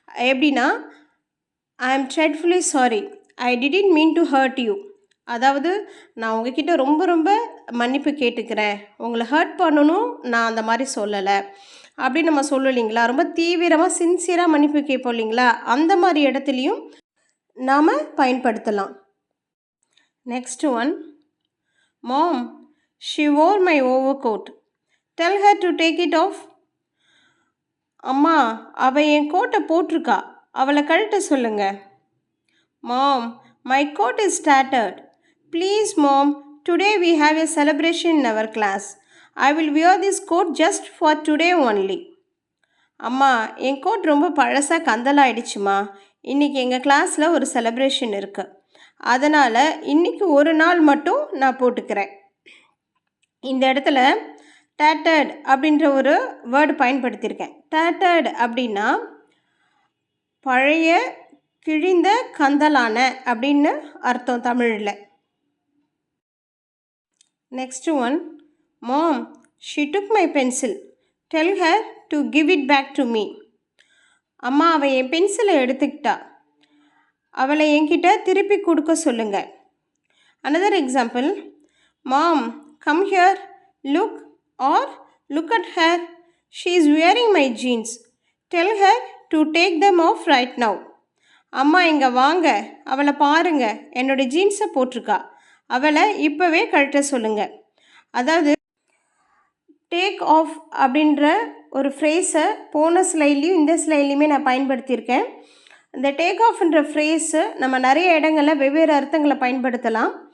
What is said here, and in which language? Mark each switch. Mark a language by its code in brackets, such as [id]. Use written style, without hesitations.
[ta] எப்படின்னா, [en] I am dreadfully sorry, I didn't mean to hurt you. [ta] அதாவது நான் உங்ககிட்ட ரொம்ப ரொம்ப மன்னிப்பு கேட்டுக்கிறேன், உங்களை ஹர்ட் பண்ணணும் நான் அந்த மாதிரி சொல்லலை அப்படின்னு நம்ம சொல்லும் இல்லைங்களா. ரொம்ப தீவிரமாக சின்சியராக மன்னிப்பு கேட்போம் இல்லைங்களா. அந்த மாதிரி இடத்துலையும் நாம் பயன்படுத்தலாம். [en] Next one, Mom, she wore my overcoat. Tell her to take it off. [ta] அம்மா, அவள் என் கோட்டை போட்டிருக்கா, அவளை கழட்ட சொல்லுங்க. [en] Mom, my coat is tattered. Please mom, today we have a celebration in our class. I will wear this coat just for today only. [ta] அம்மா, என் code ரொம்ப பழசாக கந்தலாயிடுச்சுமா, இன்றைக்கி எங்கள் கிளாஸில் ஒரு செலிப்ரேஷன் இருக்குது, அதனால் இன்றைக்கி ஒரு நாள் மட்டும் நான் போட்டுக்கிறேன். இந்த இடத்துல டேட்டர்ட் அப்படின்ற ஒரு வேர்டு பயன்படுத்தியிருக்கேன். டேட்டர்ட் அப்படின்னா பழைய, கிழிந்த, கந்தலான அப்படின்னு அர்த்தம் தமிழில். [en] Next one, Mom, she took my pencil. Tell her to give it back to me. [ta] அம்மா, அவள் என் பென்சிலை எடுத்துக்கிட்டா, அவளை என்கிட்ட திருப்பி கொடுக்க சொல்லுங்க. [en] Another example, Mom, come here, look, or look at her, she is wearing my jeans. Tell her to take them off right now. [ta] அம்மா, இங்கே வாங்க, அவளை பாருங்க, என்னோடய ஜீன்ஸை போட்டிருக்கா, அவளை இப்போவே கழட்ட சொல்லுங்க. அதாவது டேக் ஆஃப் அப்படின்ற ஒரு ஃப்ரேஸை போன ஸ்லைட்லேயும் இந்த ஸ்லைட்லேயுமே நான் பயன்படுத்தியிருக்கேன். இந்த டேக் ஆஃப்ன்ற ஃப்ரேஸு நம்ம நிறைய இடங்களில் வெவ்வேறு அர்த்தங்களை பயன்படுத்தலாம்.